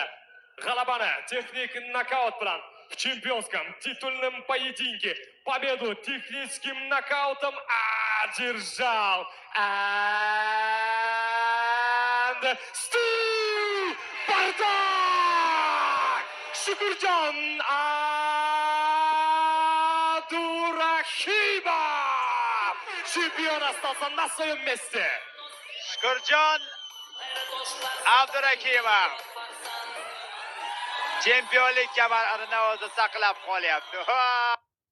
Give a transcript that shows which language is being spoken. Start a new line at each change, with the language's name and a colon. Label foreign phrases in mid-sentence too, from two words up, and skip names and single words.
Uzbek: G'alabani texnik nokaut bilan
Russian: в чемпионском титульном поединке победу техническим нокаутом одержал
English: and still
Russian: Bardak Shukurjon Abdurahimov
Uzbek: chempion asosida
Russian: на своем месте.
Uzbek: Shukurjon Abdurahimov chempionlik kamarini o'zi saqlab qolyapti.